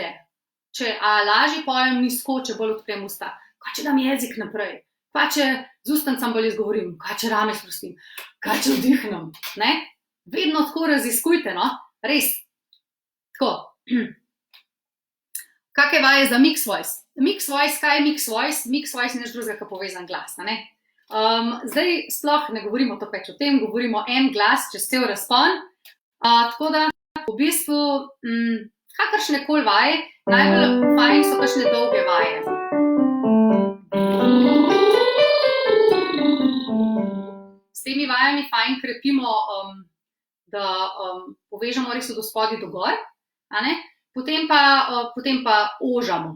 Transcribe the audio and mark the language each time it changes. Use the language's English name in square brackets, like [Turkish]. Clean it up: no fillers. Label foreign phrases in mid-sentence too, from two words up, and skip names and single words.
[Slovenian] Če lažje pojem nizko, če bolj odprem usta. Kaj če dam jezik naprej? Kaj če z ustancem bolj izgovorim? Kaj če rame sprostim? Kaj če vdihnem? Vedno tako raziskujte, no? Res. Tako. Kakšne vaje za [English] mix voice? Mix voice, [Slovenian] kaj je [English] mix voice? Mix voice [Slovenian] je nič drugega, kot povezan glas. Zdaj sploh ne govorimo to več o tem, govorimo en glas čez cel razpon. Tako da v bistvu kakršne koli vaje, najbolj fajn so kakšne dolge vaje. S temi vajami fajn krepimo, da povežemo res od spodaj do gor, potem pa ožamo.